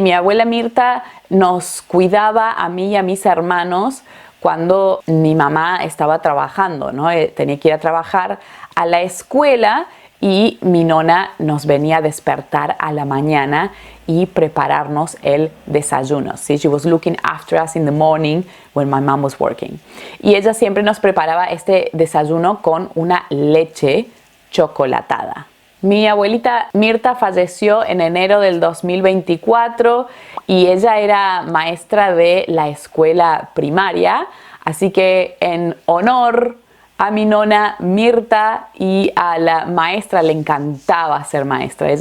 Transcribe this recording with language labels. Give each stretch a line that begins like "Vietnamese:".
Spanish: Mi abuela Mirta nos cuidaba a mí y a mis hermanos cuando mi mamá estaba trabajando, ¿no? Tenía que ir a trabajar a la escuela y mi nona nos venía a despertar a la mañana y prepararnos el desayuno. ¿Sí?
English: She was looking after us in the morning when my mom was working.
Spanish: Y ella siempre nos preparaba este desayuno con una leche chocolatada. Mi abuelita Mirta falleció en enero del 2024 y ella era maestra de la escuela primaria, así que en honor a mi nona Mirta y a la maestra, le encantaba ser maestra.